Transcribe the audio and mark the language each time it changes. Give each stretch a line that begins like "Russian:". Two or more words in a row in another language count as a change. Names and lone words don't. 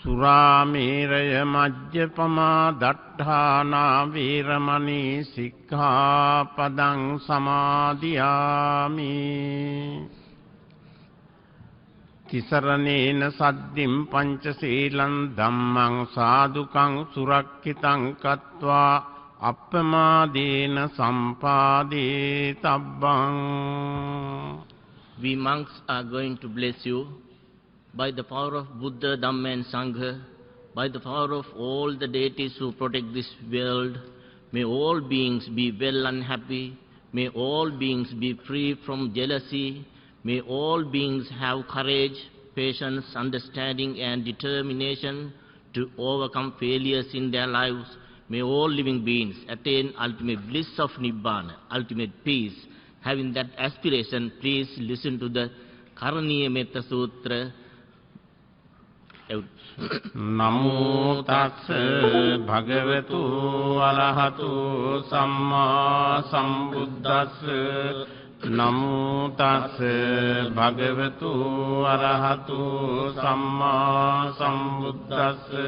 Pali: සුරාමේරය මජ්ජපමා දට්ඨානා වීරමණී සික්ඛාපදං සමාදියාමි තිසරණේන සද්දින් පංචශීලං ධම්මං සාදුකං සුරක්ඛිතං කତ୍වා අප්පමාදේන සම්පාදේ තබ්බං.
English: We monks are going to bless you by the power of Buddha, Dhamma and Sangha, by the power of all the deities who protect this world. May all beings be well and happy. May all beings be free from jealousy. May all beings have courage, patience, understanding and determination to overcome failures in their lives. May all living beings attain ultimate bliss of Nibbana, ultimate peace. Having that aspiration, please listen to the Karaniya Metta Sutra.
Pali: Namo tassa bhagavatu arahatu samma sambuddhassa. Namo tassa bhagavatu arahatu samma sambuddhassa.